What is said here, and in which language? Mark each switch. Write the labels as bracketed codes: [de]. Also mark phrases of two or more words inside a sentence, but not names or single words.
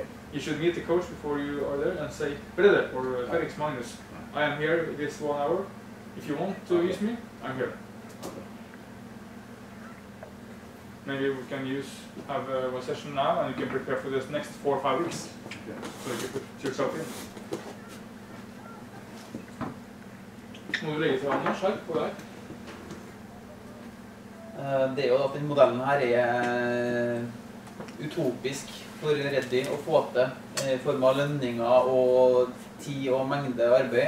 [en] You should meet the coach before you are there and say, Brede or Felix Magnus, I am here this 1 hour. If you want to use me, I'm here. Okay. Maybe we can have one session now and you can prepare for this next 4 or 5 weeks. Okay. So you can put yourself in. [no] Må du legge til Anders her på deg? Det jo at den modellen her utopisk for Ready å få til i form av lønninger og tid og mengde arbeid.